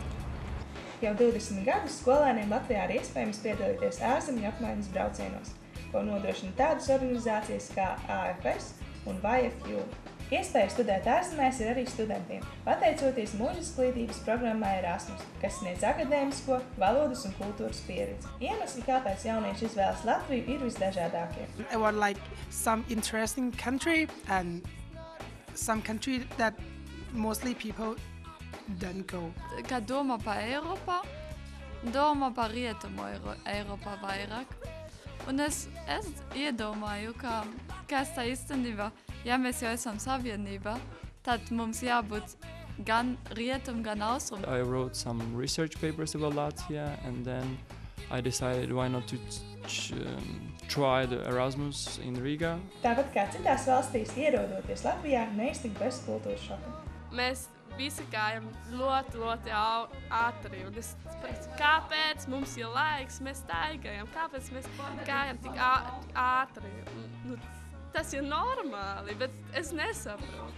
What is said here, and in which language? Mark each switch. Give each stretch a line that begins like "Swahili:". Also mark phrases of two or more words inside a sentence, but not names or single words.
Latvian: Jau 20 gadus skolēniem Latvijā ir iespējams piedalīties ārzemju apmaiņas braucienos, ko nodrošina tādas organizācijas kā AFS un YFU. Iespēja studēt ārzemēs ir arī studentiem, pateicoties mūža izglītības programmai Erasmus, kas sniedz akadēmisko, valodas un kultūras pieredzi. Iemesli, kāpēc jaunieši izvēlas Latviju, ir visdažādākie.
English: I want like some interesting country and some country that mostly people don't go.
Latvian: Kad domā par Eiropā, domā par rietumu Eiropā vairāk. Un es iedomāju, kas tā īstenībā, ja mēs jau esam savienībā, tad mums jābūt gan rietum, gan austrum.
English: I wrote some research papers about Latvia and then I decided why not to try the Erasmus in Riga.
Latvian: Tāpat kā citās valstīs, ierodoties Latvijā, neiztikt bez kultūras šoka. Mēs visi gājam ļoti ātri, un es saprotu, kāpēc mums ir laiks, mēs staigājam, kāpēc mēs gājam tik ātri. Tas ir normāli, bet es nesaprotu.